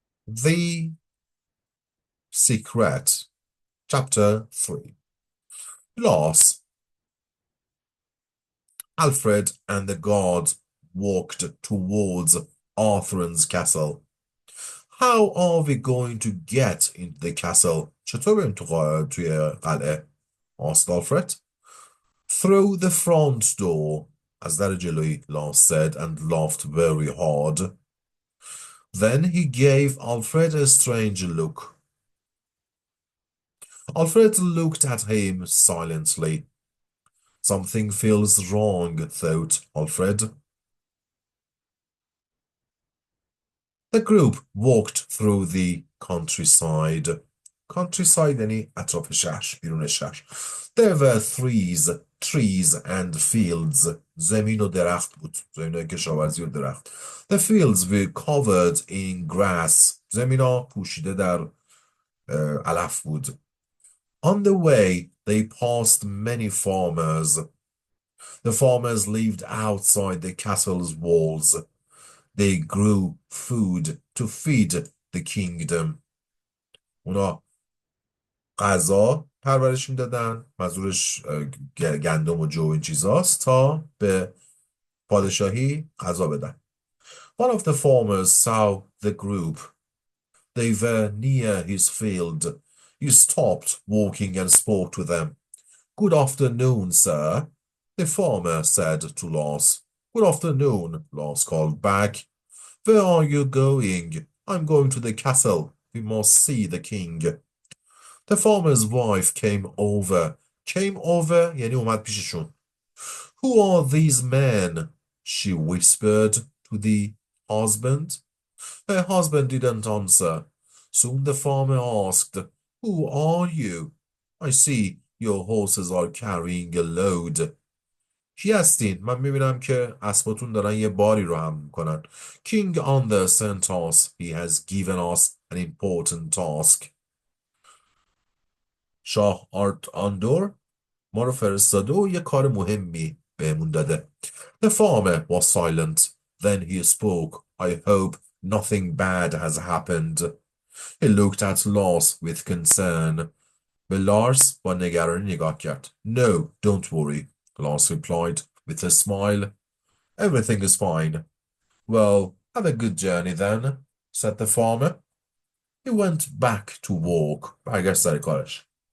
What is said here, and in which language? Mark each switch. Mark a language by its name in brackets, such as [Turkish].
[English] The Secret, Chapter 3. Loss. Alfred and the guard walked towards Arthur's castle. How are we going to get into the castle? [Persian] چطور بریم توی قلعه؟ [English] asked Alfred. Through the front door, [Persian] از در جلویی, [English] Lars said and laughed very hard. Then he gave Alfred a strange look. Alfred looked at him silently. Something feels wrong, thought Alfred. The group walked through the countryside. [Persian] Countryside یعنی اطراف شهر، بیرون شهر. [English] There were trees and fields. [Persian] زمین و درخت بود. زمین کشاورزی و درخت. [English] The fields were covered in grass. [Persian] زمین ها پوشیده در علف بود. [English] On the way, they passed many farmers. The farmers lived outside the castle's walls. They grew food to feed the kingdom. [Persian] اونا غذا پرورش میدادن، منظورش گندم و جو این چیزاست، تا به پادشاهی غذا بدن. [English] One of the farmers saw the group. They were near his field. He stopped walking and spoke to them. Good afternoon, sir, the farmer said to Lars. Good afternoon, Lars called back. Where are you going? I'm going to the castle. We must see the king. The farmer's wife came over. Came over [Persian] یعنی اومد پیششون. [English] Who are these men? She whispered to the husband. Her husband didn't answer. Soon the farmer asked, "Who are you? I see your horses are carrying a load." [Persian] کی هستین؟ من میبینم که اسباتون دارن یه باری رو حمل میکنن. [English] King Under sent us. He has given us an important task. [Persian] شاه آرت آندور ما رو فرستاده و یه کار مهمی بهمون داده. [English] The farmer was silent. Then he spoke. I hope nothing bad has happened. He looked at Lars with concern. [Persian] به لارس با نگرانی نگاه کرد. [English] No, don't worry, Lars replied with a smile. Everything is fine. Well, have a good journey then, said the farmer. He went back to work. [Persian] برگشت سر کارش.